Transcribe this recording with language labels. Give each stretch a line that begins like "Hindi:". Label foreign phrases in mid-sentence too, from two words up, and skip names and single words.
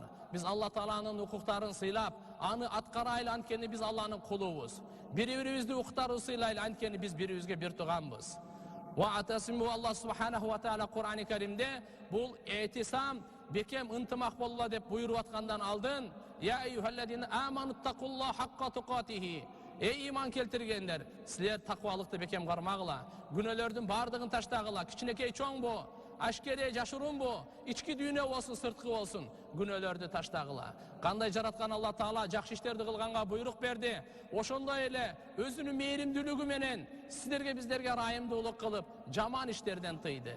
Kyrgyz: Биз Алла Тааланын укуктарын сыйлап, аны аткарайлы, анткени биз Алланын кулубуз. Бири-бирибизди укуктарды сыйлайлы, анткени биз бири-бирибизге бир туганбыз. Вa'tasimu Алла
Arabic: سبحانه وتعالى
Kyrgyz: Кур'ани Каримде бул этисам бекем ынтымак болула деп буйруп аткандан алдын:
Arabic: "يا أيها الذين آمنوا اتقوا الله حق تقاته."
Kyrgyz: Эй иман келтиргендер, силер таквалыкты бекем кармагыла, күнөөлөрдүн бардыгын таштагыла, кичинекей чоңбу, ашкере жашырунбу, ички дүйнө болсун, сырткы болсун, күнөөлөрдү таштагыла. Кандай жараткан Алла Таала жакшы иштерди кылганга буйрук берди. Ошондой эле өзүнүн мээримдүүлүгү менен сиздерге биздерге ырайымдуулук кылып, жаман иштерден тыйды.